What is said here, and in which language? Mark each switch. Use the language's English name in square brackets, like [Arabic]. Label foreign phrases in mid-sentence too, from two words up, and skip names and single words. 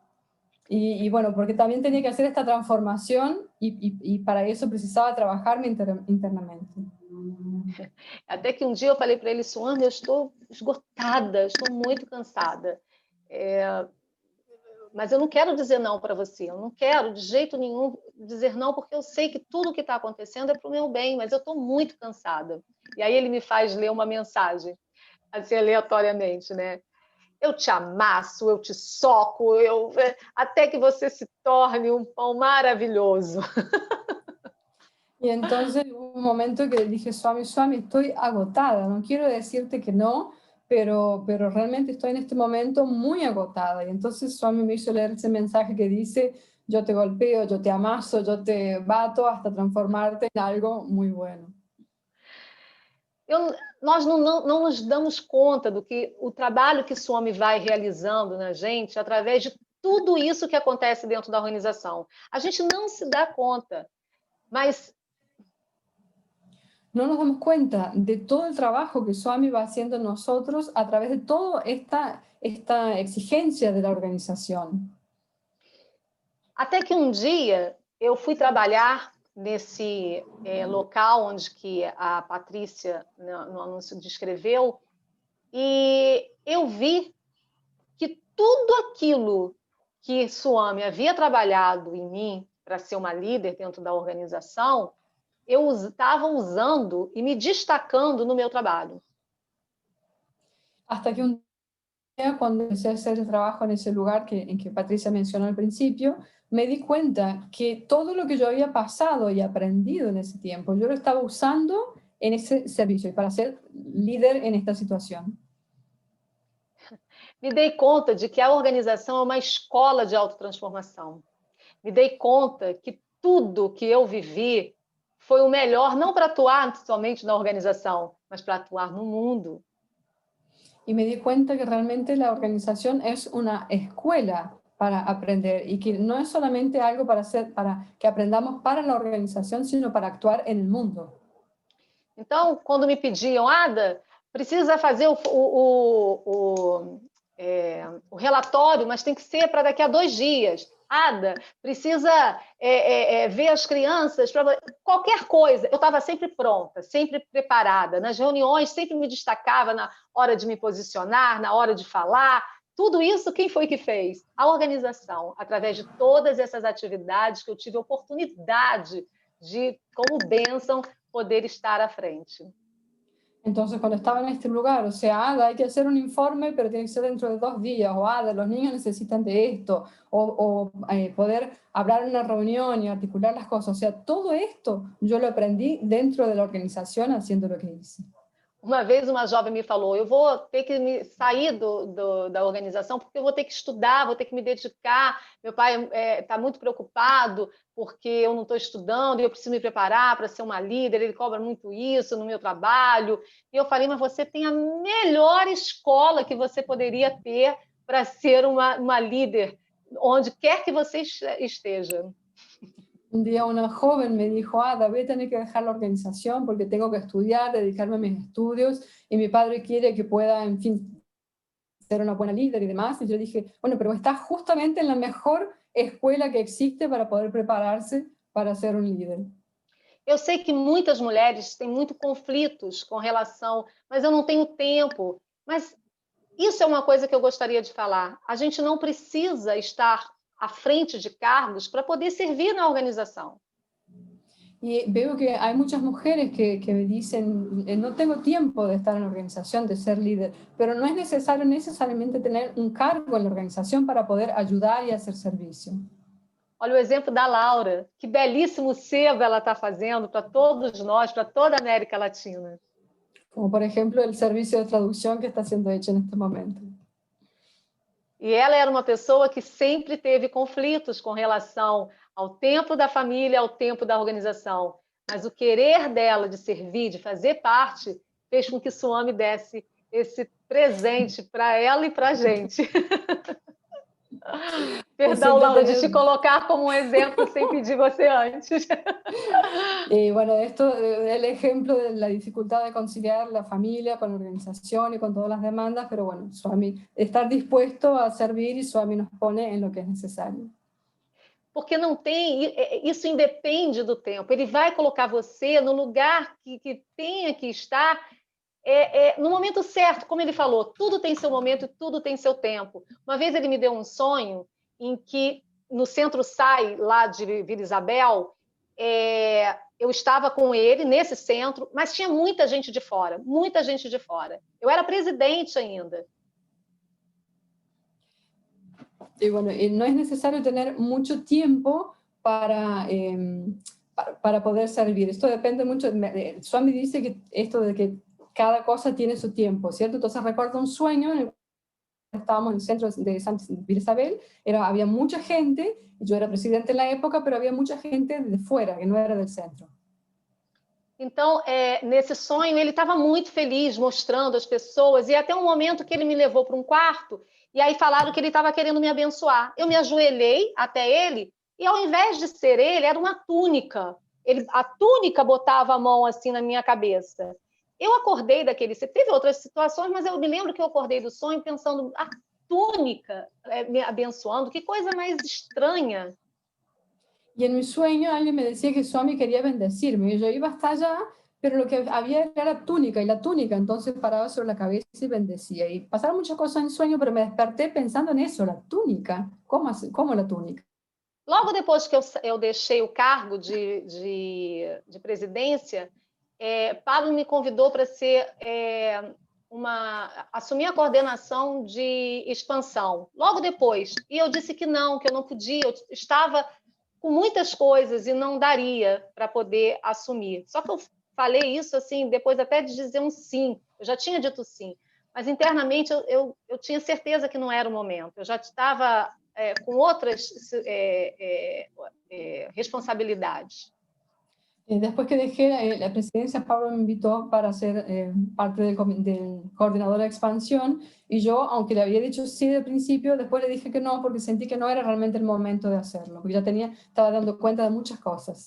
[Spanish] Y bueno, porque también tenía que hacer esta transformación y para eso precisaba trabajarme internamente. [Portuguese] Até que um dia eu falei para ele, Swami, eu estou esgotada, estou muito cansada. Mas eu não quero dizer não para você, eu não quero de jeito nenhum dizer não, porque eu sei que tudo o que está acontecendo é para o meu bem, mas eu estou muito cansada. E aí ele me faz ler uma mensagem, assim, aleatoriamente, né? Eu te amasso, eu te soco, até que você se torne um pão maravilhoso. [Spanish] Y entonces hubo un momento que le dije, Swami, estoy agotada, no quiero decirte que no, pero realmente estoy en este momento muy agotada. Y entonces Swami me hizo leer ese mensaje que dice, yo te golpeo, yo te amaso, yo te bato hasta transformarte en algo muy bueno. [Portuguese] Nós não nos damos conta do que o trabalho que Swami vai realizando na gente através de tudo isso que acontece dentro da organização. A gente não se dá conta, mas [Spanish] no nos damos cuenta de todo el trabajo que Swami va haciendo en nosotros a través de toda esta exigencia de la organización. [Portuguese] Até que um dia eu fui trabalhar nesse local onde que a Patrícia, no anúncio, descreveu, e eu vi que tudo aquilo que Swami havia trabalhado em mim para ser uma líder dentro da organização, eu estava usando e me destacando no meu trabalho. [Spanish] Hasta que un día, cuando empecé a hacer el trabajo en ese lugar en que Patricia mencionó al principio, me di cuenta que todo lo que yo había pasado y aprendido en esse tiempo, yo lo estaba usando en ese servicio y para ser líder en esta situación. [Portuguese] Me dei conta de que a organização é uma escola de autotransformação. Me dei conta que tudo que eu vivi foi o melhor, não para atuar somente na organização, mas para atuar no mundo. [Spanish] Y me di cuenta que realmente la organización es una escuela para aprender y que no es solamente algo para que aprendamos para la organización, sino para actuar en el mundo. [Portuguese] Então, quando me pediam, Ada, precisa fazer o relatório, mas tem que ser para daqui a 2 dias. Ada, precisa ver as crianças, qualquer coisa. Eu estava sempre pronta, sempre preparada. Nas reuniões, sempre me destacava na hora de me posicionar, na hora de falar. Tudo isso, quem foi que fez? A organização, através de todas essas atividades que eu tive a oportunidade de, como bênção, poder estar à frente. [Spanish] Entonces, cuando estaba en este lugar, o sea, Ada, hay que hacer un informe, pero tiene que ser dentro de 2 días, o Ada, los niños necesitan de esto, o poder hablar en una reunión y articular las cosas. O sea, todo esto yo lo aprendí dentro de la organización haciendo lo que hice. [Portuguese] Uma vez uma jovem me falou, eu vou ter que sair da organização porque eu vou ter que estudar, vou ter que me dedicar, meu pai está muito preocupado porque eu não estou estudando e eu preciso me preparar para ser uma líder, ele cobra muito isso no meu trabalho. E eu falei, mas você tem a melhor escola que você poderia ter para ser uma líder, onde quer que você esteja. [Spanish] Un día una joven me dijo, Ada, voy a tener que dejar la organización porque tengo que estudiar, dedicarme a mis estudios, y mi padre quiere que pueda, en fin, ser una buena líder y demás. Y yo dije, bueno, pero está justamente en la mejor escuela que existe para poder prepararse para ser un líder. [Portuguese] Eu sei que muitas mulheres têm muito conflitos com relação, mas eu não tenho tempo. Mas isso é uma coisa que eu gostaria de falar. A gente não precisa estar à frente de cargos para poder servir na organização. [Spanish] Y veo que hay muchas mujeres que me dicen, no tengo tiempo de estar en la organización, de ser líder, pero no es necesario necesariamente tener un cargo en la organización para poder ayudar y hacer servicio. [Portuguese] Olha o exemplo da Laura, que belíssimo sebo ela está fazendo para todos nós, para toda a América Latina. [Spanish] Como por ejemplo el servicio de traducción que está siendo hecho en este momento. [Portuguese] E ela era uma pessoa que sempre teve conflitos com relação ao tempo da família, ao tempo da organização. Mas o querer dela de servir, de fazer parte, fez com que Swami desse esse presente para ela e para a gente. Perdão, Laura, de te colocar [Spanish] como un ejemplo sin pedir [Portuguese] você antes. [Spanish] Bueno, esto es el ejemplo de la dificultad de conciliar la familia con la organización y con todas las demandas, pero bueno, Swami, estar dispuesto a servir y Swami nos pone en lo que es necesario. [Portuguese] Porque não tem, isso independe do tempo. Ele vai colocar você no lugar que tenha que estar no momento certo, como ele falou, tudo tem seu momento e tudo tem seu tempo. Uma vez ele me deu um sonho em que, no Centro SAI, lá de Vila Isabel, eu estava com ele nesse centro, mas tinha muita gente de fora, muita gente de fora. Eu era presidente ainda. [Spanish] Y bueno, no es necesario tener mucho tiempo para poder servir. Esto depende mucho. Swami dice que esto de que cada cosa tiene su tiempo, ¿cierto? Entonces recuerdo un sueño en el que estábamos en el centro de Villa Isabel, había mucha gente, yo era presidente en la época, pero había mucha gente de fuera, que no era del centro. [Portuguese] Então, nesse sonho, ele estava muito feliz, mostrando as pessoas, e até um momento que ele me levou para um quarto, e aí falaram que ele estava querendo me abençoar. Eu me ajoelhei até ele, e ao invés de ser ele, era uma túnica. A túnica botava a mão assim na minha cabeça. Eu acordei daquele... Teve outras situações, mas eu me lembro que eu acordei do sonho pensando, a túnica me abençoando, que coisa mais estranha. [Spanish] Y en mi sueño alguien me decía que Swami quería bendecirme. Y yo iba hasta allá, pero lo que había era la túnica, y la túnica entonces paraba sobre la cabeza y bendecía. Y pasaron muchas cosas en sueño, pero me desperté pensando en eso, la túnica. ¿Cómo la túnica? [Portuguese] Logo depois que eu deixei o cargo de presidência, Pablo me convidou para assumir a coordenação de expansão. Logo depois. E eu disse que não podia, eu estava com muitas coisas e não daria para poder assumir. Só que eu falei isso assim, depois até de dizer um sim. Eu já tinha dito sim, mas internamente eu tinha certeza que não era o momento. Eu já estava com outras responsabilidades. [Spanish] Después que dejé la presidencia, Pablo me invitó para ser parte del coordinador de expansión, y yo, aunque le había dicho sí del principio, después le dije que no, porque sentí que no era realmente el momento de hacerlo, porque ya estaba dando cuenta de muchas cosas.